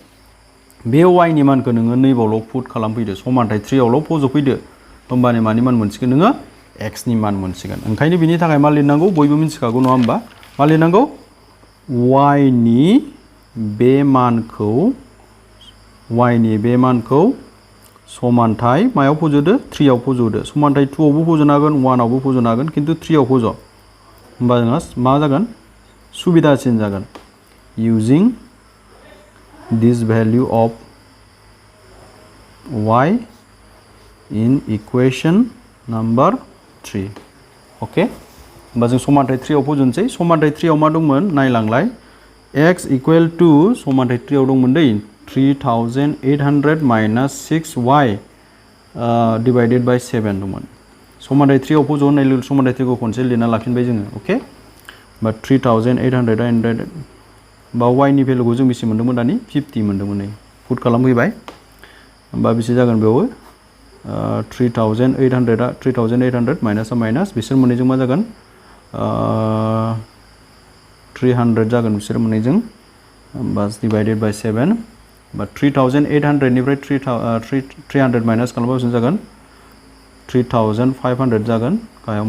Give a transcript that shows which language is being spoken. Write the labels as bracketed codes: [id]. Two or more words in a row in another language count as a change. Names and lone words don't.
[brx] नैबावल' पुट खालामफैदो समानथाय 3 आवल' फज'फैदो होमबानो मानि मान मोनसिगोन नोङो x नि मान मोनसिगोन ओंखायनो बिनि थाखाय मा लिरनांगौ बयबो मिथिखागौ नङा होमबा मा लिरनांगौ y नि बे मानखौ समानथाय मायाव फज'दो 3 आव फज'दो समानथाय 2 आवबो फज'नो हागोन 1 आवबो फज'नो हागोन खिन्थु 3 आव फज' होमबा जोंहा मा जागोन सुबिदासिन जागोन [en] using this value of y in equation number 3 okay [brx] होमबा जों समानथाय 3 आव फज'नोसै समानथाय 3 आव मा दंमोन नायलांलाय x [en] equal to [brx] समानथाय 3 आव दंमोन दै [en] 3800 minus 6y divided by 7 [brx] दंमोन समानथाय 3 आव फज' होननाय लोगो समानथाय 3 खौ खनसे लिरना लाफिनबाय जोङो अके बा 3800 बा y नि भेलुखौ जों बेसे मोन्दोंमोन दानि 50 मोन्दोंमोन नै पुट खालामफैबाय होमबा बेसे जागोन बेयावबो 3800 [en] minus minus [brx] बिसोर मोननैजों मा जागोन 300 जागोन बिसोर मोननैजों होमबा [en] divided by [brx] 7 बा 3800 निफ्राय 300 माइनास खालामबा बेसेबां जागोन 3500 जागोन गाहायाव